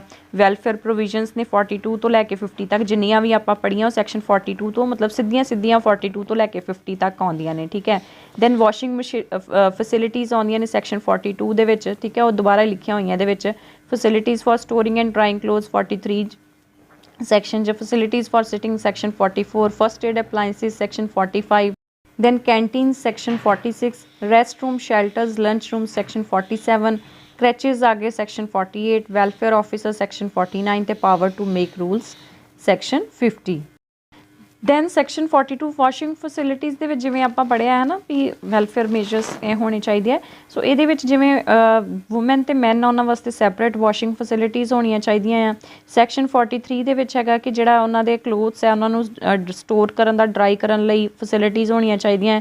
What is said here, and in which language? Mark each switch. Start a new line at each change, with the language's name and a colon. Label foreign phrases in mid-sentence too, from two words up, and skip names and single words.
English: welfare provisions
Punjabi: ਨੇ 42 ਤੋਂ ਲੈ ਕੇ 50 ਤੱਕ, ਜਿੰਨੀਆਂ ਵੀ ਆਪਾਂ ਪੜ੍ਹੀਆਂ ਉਹ ਸੈਕਸ਼ਨ 42 ਤੋਂ ਮਤਲਬ ਸਿੱਧੀਆਂ 42 ਤੋਂ ਲੈ ਕੇ 50 ਤੱਕ ਆਉਂਦੀਆਂ ਨੇ, ਠੀਕ ਹੈ।
English: then washing facilities
Punjabi: ਆਉਂਦੀਆਂ ਨੇ ਸੈਕਸ਼ਨ 42 ਦੇ ਵਿੱਚ, ਠੀਕ ਹੈ, ਉਹ ਦੁਬਾਰਾ ਲਿਖੀਆਂ ਹੋਈਆਂ ਇਹਦੇ ਵਿੱਚ।
English: facilities for storing and drying clothes 43 section in, facilities for sitting section 44, first aid appliances section 45, then canteens section 46, restroom, shelters, lunch rooms section 47, crèches
Punjabi: ਆ ਗਏ
English: section 48, welfare officer section 49 ਤੇ power to make rules section 50। then section 42 washing facilities
Punjabi: ਦੇ ਵਿੱਚ ਜਿਵੇਂ ਆਪਾਂ ਪੜ੍ਹਿਆ ਹੈ ਨਾ ਵੀ
English: welfare measures
Punjabi: ਇਹ ਹੋਣੇ ਚਾਹੀਦੇ ਆ। ਸੋ ਇਹਦੇ ਵਿੱਚ ਜਿਵੇਂ ਵੂਮੈਨ ਅਤੇ ਮੈਨ ਉਹਨਾਂ ਵਾਸਤੇ
English: separate washing facilities
Punjabi: ਹੋਣੀਆਂ ਚਾਹੀਦੀਆਂ ਆ। ਸੈਕਸ਼ਨ 43 ਦੇ ਵਿੱਚ ਹੈਗਾ ਕਿ ਜਿਹੜਾ ਉਹਨਾਂ ਦੇ ਕਲੋਥਸ ਹੈ ਉਹਨਾਂ ਨੂੰ ਸਟੋਰ ਕਰਨ ਦਾ, ਡਰਾਈ ਕਰਨ ਲਈ ਫੈਸਿਲਿਟੀਜ਼ ਹੋਣੀਆਂ ਚਾਹੀਦੀਆਂ।